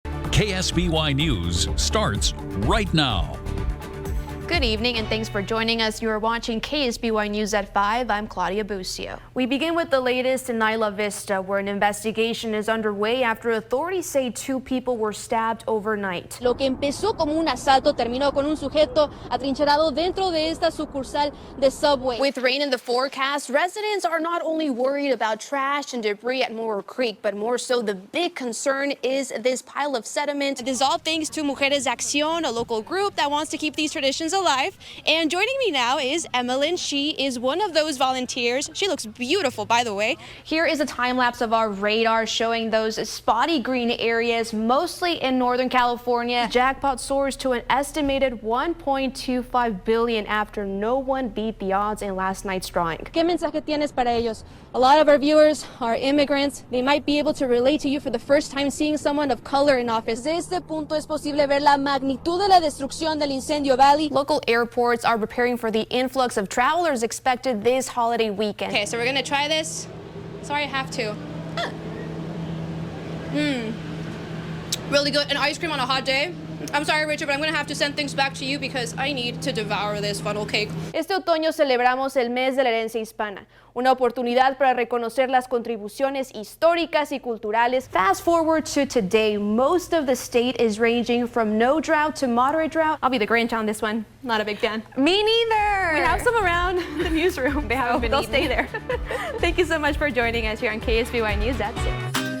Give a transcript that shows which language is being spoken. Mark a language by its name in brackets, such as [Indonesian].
[English] KSBY News starts right now. Good evening and thanks for joining us. You are watching KSBY News at 5. I'm Claudia Bucio. We begin with the latest in Isla Vista, where an investigation is underway after authorities say 2 people were stabbed overnight. [Spanish] Lo que empezó como un asalto terminó con un sujeto atrincherado dentro de esta sucursal de Subway. [English] With rain in the forecast, residents are not only worried about trash and debris at Moore Creek, but more so the big concern is this pile of sediment. This is all thanks to Mujeres Acción, a local group that wants to keep these traditions alive. And joining me now is Emmeline. She is one of those volunteers. She looks beautiful, by the way. Here is a time lapse of our radar showing those spotty green areas, mostly in Northern California. Jackpot soars to an estimated $1.25 billion after no one beat the odds in last night's drawing. [Spanish] ¿Qué mensaje tienes para ellos? [English] A lot of our viewers are immigrants. They might be able to relate to you for the first time seeing someone of color in office. [Spanish] Desde este punto es posible ver la magnitud de la destrucción del incendio Valley. [English] Local airports are preparing for the influx of travelers expected this holiday weekend. Okay, so we're gonna try this. Sorry, I have to. Really good. An ice cream on a hot day. I'm sorry, Richard, but I'm going to have to send things back to you because I need to devour this funnel cake. [Spanish] Este otoño celebramos el mes de la herencia hispana, una oportunidad para reconocer las contribuciones históricas y culturales. [English] Fast forward to today, most of the state is ranging from no drought to moderate drought. I'll be the Grinch on this one. Not a big fan. Me neither. We have some around the newsroom. They haven't been. They'll stay there. Thank you so much for joining us here on KSBY News. That's it.